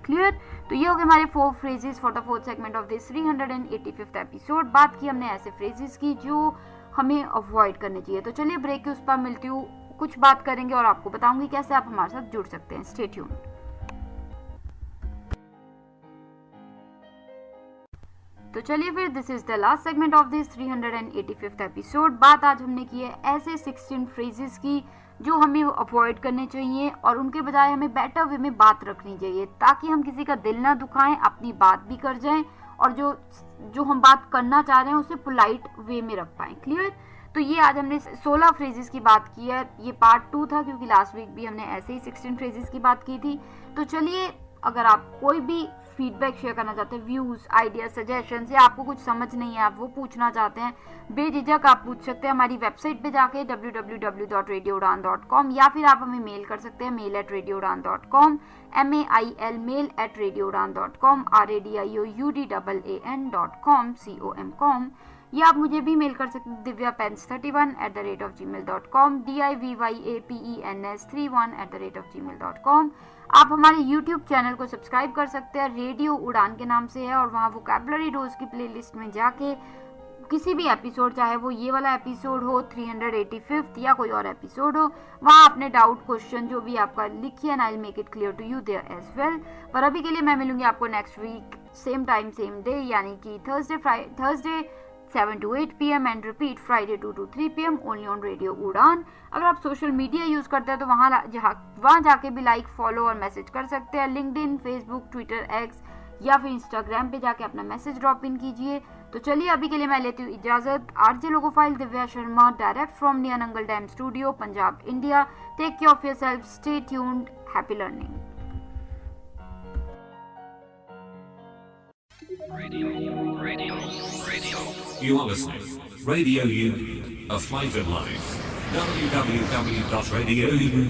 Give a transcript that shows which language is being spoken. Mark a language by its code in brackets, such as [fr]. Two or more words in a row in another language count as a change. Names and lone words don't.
[hi] क्लियर. तो ये हो गए हमारे [en] 4 phrases for the 4th segment of this 385th episode. [hi] बात की हमने ऐसे phrases की जो हमें अवॉइड करने चाहिए. तो चलिए ब्रेक के उस पर मिलती हूँ, कुछ बात करेंगे और आपको बताऊंगी कैसे आप हमारे साथ जुड़ सकते हैं. [en] stay tuned. [hi] तो चलिए फिर [en] this is the last segment of this 385th episode. [hi] बात आज हमने की है ऐसे 16 phrases की जो हमें अवॉइड करने चाहिए और उनके बजाय हमें [en] better way [hi] में बात रखनी चाहिए ताकि हम किसी का दिल ना दुखाएं, अपनी बात भी कर जाएं और जो हम बात करना चाह रहे हैं उसे [en] polite way [hi] में रख पाएं. क्लियर. तो ये आज हमने 16 phrases की बात की है. ये पार्ट 2 था क्योंकि [en] last week [hi] भी हमने ऐसे ही 16 phrases की बात की थी. तो चलिए अगर आप कोई भी [en] feedback share [hi] करना चाहते हैं, [en] views, idea, suggestions [hi] या आपको कुछ समझ नहीं है आप वो पूछना चाहते हैं, बेझिझक आप पूछ सकते हैं हमारी वेबसाइट पे जाके www.radioudan.com या फिर आप हमें मेल कर सकते हैं mail@radioudan.com mail mail@radioudan.com RADIOUDAAN.com या आप मुझे भी मेल कर सकते हैं divyapens31@gmail.com divyapens31@gmail.com. आप हमारे [en] YouTube channel [hi] को सब्सक्राइब कर सकते हैं, रेडियो उड़ान के नाम से है और वहाँ वोकैबुलरी डोज की प्लेलिस्ट में जाके किसी भी एपिसोड, चाहे वो ये वाला एपिसोड हो 385th या कोई और एपिसोड हो, वहाँ अपने [en] doubt, question [hi] जो भी आपका लिखिए [en] and I will make it clear to you there as well. [hi] पर अभी के लिए मैं मिलूंगी आपको [en] next week same time same day [hi] यानी कि [en] Thursday 7 to 8 PM and repeat Friday 2 to 3 PM only on Radio Udan. [hi] अगर आप [en] social media use [hi] करते हैं तो वहाँ जाके भी लाइक, फॉलो और मैसेज कर सकते हैं। लिंक्डइन, फेसबुक, ट्विटर, एक्स या फिर इंस्टाग्राम पे जाके अपना मैसेज [en] drop in [hi] कीजिए। तो चलिए अभी के लिए मैं लेती हूँ इजाजत। आरजे लोगोफाइल दिव्या शर्मा, [en] direct from near Nangal Dam studio, [hi] पंजाब, इंडिया। [en] take care of yourself, stay tuned, happy learning. You are listening. Radio Union, a flavored life.